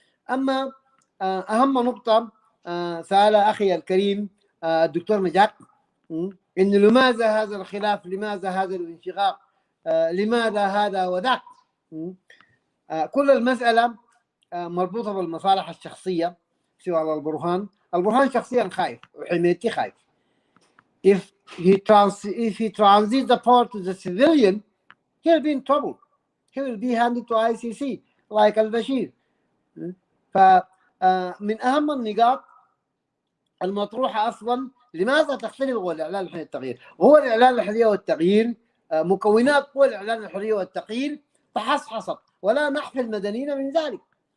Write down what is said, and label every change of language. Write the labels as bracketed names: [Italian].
[Arabic] أما أهم نقطة سأل أخي الكريم الدكتور مجاك إن لماذا هذا الخلاف، لماذا هذا الانشقاق لماذا هذا وذاك. كل المسألة مربوطة بالمصالح الشخصية سوى البرهان. البرهان شخصيا خايف وحميتي خايف. [English] If he transits the power to the civilian, he'll be in trouble. He will be handed to ICC like al-Bashir. [Arabic] فمن أهم النقاط المطروحة أصلا لماذا تختلف قوى الإعلان الحرية والتغيير؟ قوى الإعلان الحرية والتغيير مكونات قوى الإعلان الحرية والتغيير تحصحصت ولا نحفي المدنيين من ذلك.